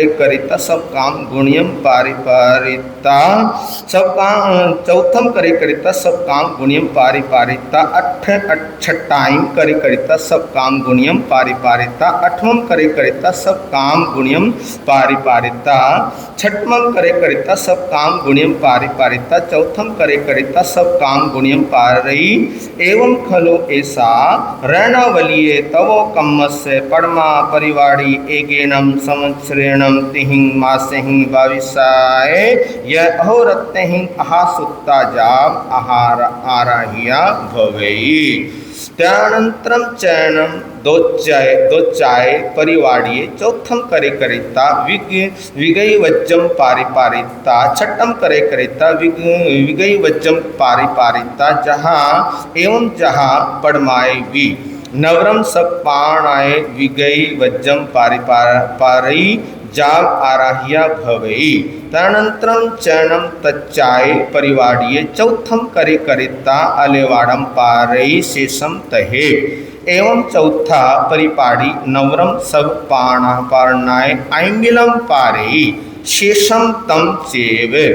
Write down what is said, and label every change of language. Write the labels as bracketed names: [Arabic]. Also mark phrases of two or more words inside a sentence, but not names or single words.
[Prakrit languages] करेता सब काम गुणियम पारिपारिता, सब काम चौथम करे करेता सब काम गुणियम पारिपारिता, छठाईम करे करेता सब काम गुणियम पारिपारिता, अठमम करे करेता सब काम गुणियम पारिपारिता, छठमम करे करेता सब काम गुणियम पारिपारिता, चौथम करे करेता सब काम गुणियम पारई, एवं खलो ऐसा रैणावलिये तवो कम्मस्य परमा परिवाड़ी एगेनम संवत्सरेणम तिहिं मासेहिं भाविसाय यह अहोरत्तेहिं अहासुत्ता जाम आहार आराहिया भवेई। त्यानंतरम चयनम दोचाय परिवाड़िये, चौथम करे करेता विगई वज्जम पारिपारिता, छठम करे करेता विगई वज्जम पारिपारिता, जहाँ एवं जहाँ पड़माए वी, नवरम सब पाणाय विगई वज्जम पारिपारई जाग आराहिया भवई। तदनंतरम चरणम तच्चाय परिवाड़िये, चौथम करे करेता अलेवाड़म पारई शेषम तहे, एवं चौथा परिपाड़ी नवरम सब पारणाय आंगिलम पारई शेषम तम चेव।